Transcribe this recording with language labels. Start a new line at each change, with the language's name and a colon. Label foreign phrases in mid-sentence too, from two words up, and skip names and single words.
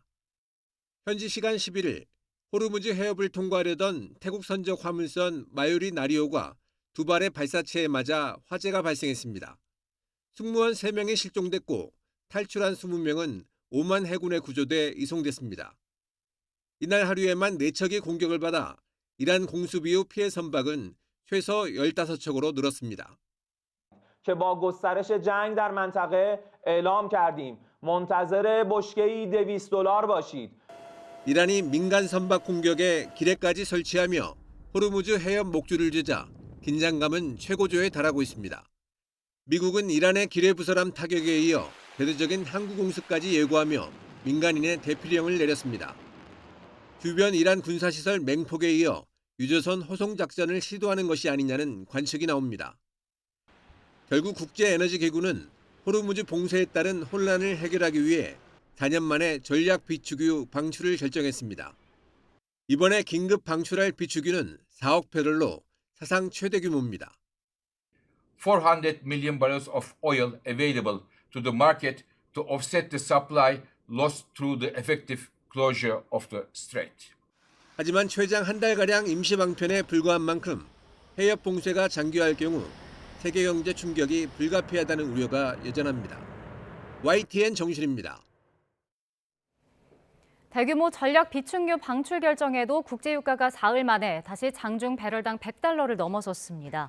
Korean: 현지 시간 11일 호르무즈 해협을 통과하려던 태국 선적 화물선 마요리 나리오가 두 발의 발사체에 맞아 화재가 발생했습니다. 승무원 3명이 실종됐고 탈출한 20명은 오만 해군에 구조돼 이송됐습니다. 이날 하루에만 4척이 공격을 받아 이란 공습 이후 피해 선박은 최소 15척으로 늘었습니다.
Persian: که با گسترش جنگ در منطقه اعلام کردیم منتظر بشکه‌ای $200 باشید.
Korean: 이란이 민간 선박 공격에 기뢰까지 설치하며 호르무즈 해협 목줄을 죄자 긴장감은 최고조에 달하고 있습니다. 미국은 이란의 기뢰 부설함 타격에 이어 대대적인 항구 공습까지 예고하며 민간인의 대피령을 내렸습니다. 주변 이란 군사시설 맹폭에 이어 유조선 호송 작전을 시도하는 것이 아니냐는 관측이 나옵니다. 결국 국제에너지기구는 호르무즈 봉쇄에 따른 혼란을 해결하기 위해 4년 만에 전략 비축유 방출을 결정했습니다. 이번에 긴급 방출할 비축유는 4억 배럴로 사상 최대 규모입니다.
English: 400 million barrels of oil available to the market to offset the supply lost through the effective closure of the strait.
Korean: 하지만 최장 한 달가량 임시 방편에 불과한 만큼 해협 봉쇄가 장기화할 경우 세계 경제 충격이 불가피하다는 우려가 여전합니다. YTN 정신입니다. 대규모 전략 비축유 방출 결정에도 국제유가가 사흘 만에 다시 장중 배럴당 $100를 넘어섰습니다.